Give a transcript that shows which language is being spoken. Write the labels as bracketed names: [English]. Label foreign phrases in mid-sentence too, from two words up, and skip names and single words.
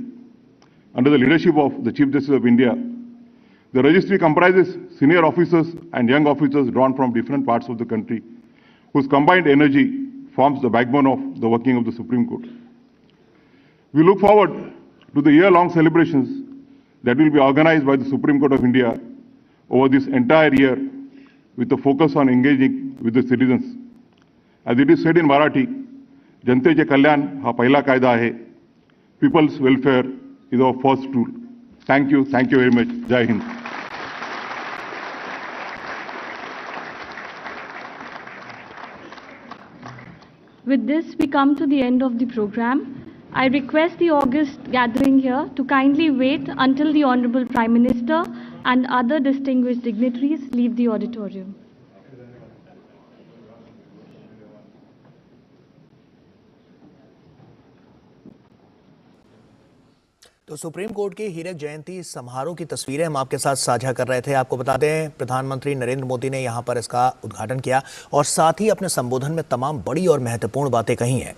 [English] Under the leadership of the Chief Justice of India, the registry comprises senior officers and young officers drawn from different parts of the country, whose combined energy forms the backbone of the working of the Supreme Court. We look forward to the year-long celebrations that will be organized by the Supreme Court of India over this entire year, with a focus on engaging with the citizens. As it is said in Marathi, [Marathi] जनतेचे कल्याण हा पहिला कायदा है. [English] People's welfare is our first rule. Thank you very much. [Hindi] जय हिंद. [English] With this, we come to the end of the program. I request the august gathering here to kindly wait until the Honorable Prime Minister and other distinguished dignitaries leave the auditorium. [Hindi] तो सुप्रीम कोर्ट के हीरक जयंती समारोह की तस्वीरें हम आपके साथ साझा कर रहे थे। आपको बता दें, प्रधानमंत्री नरेंद्र मोदी ने यहां पर इसका उद्घाटन किया और साथ ही अपने संबोधन में तमाम बड़ी और महत्वपूर्ण बातें कही हैं।